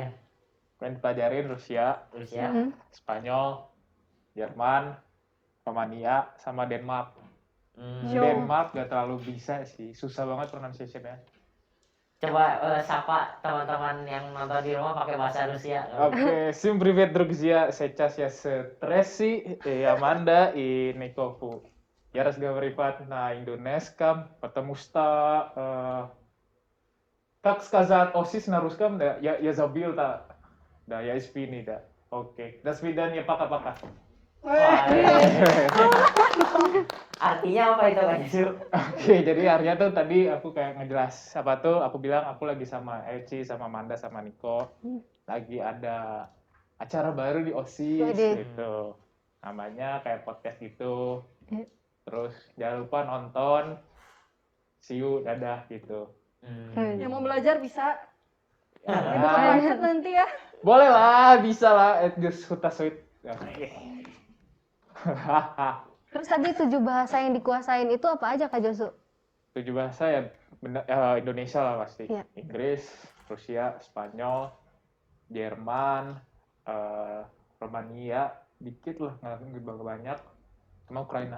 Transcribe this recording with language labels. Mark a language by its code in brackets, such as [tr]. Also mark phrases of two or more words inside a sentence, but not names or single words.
[id] Yang dipelajarin Rusia, Terus ya. Spanyol, Jerman, Romania, sama Denmark. Yo. Denmark gak terlalu bisa sih, susah banget pronunciation-nya. Coba sapa teman-teman yang nonton di rumah pakai bahasa Rusia. [ru] Окей, всем привет, друзья. Сейчас я с Тресси и Аманда и Никофу. Я разговариваю на индонезском, потому что, как сказать OSIS на русском, да, я забыл, да, я извини, да. Окей, до свидания, пока-пока. [id] Wah, Artinya apa itu Kak Josu? Oke, jadi artinya tuh tadi aku kayak ngejelas apa tuh, aku bilang aku lagi sama Eci, sama Manda, sama Niko, lagi ada acara baru di OSIS Widih. gitu. Namanya kayak podcast gitu. Iya. Terus jangan lupa nonton. [en] See you, [id] dadah gitu. Yang mau belajar bisa. Ya, Itu private nanti ya. boleh lah, bisa lah. [en] Just huta sweet. [id] Oke. Terus tadi 7 bahasa yang dikuasain itu apa aja Kak Josu? 7 bahasa ya, Indonesia lah pasti. Iya. Inggris, Rusia, Spanyol, Jerman, Romania, dikit lah, nggak banyak, sama Ukraina.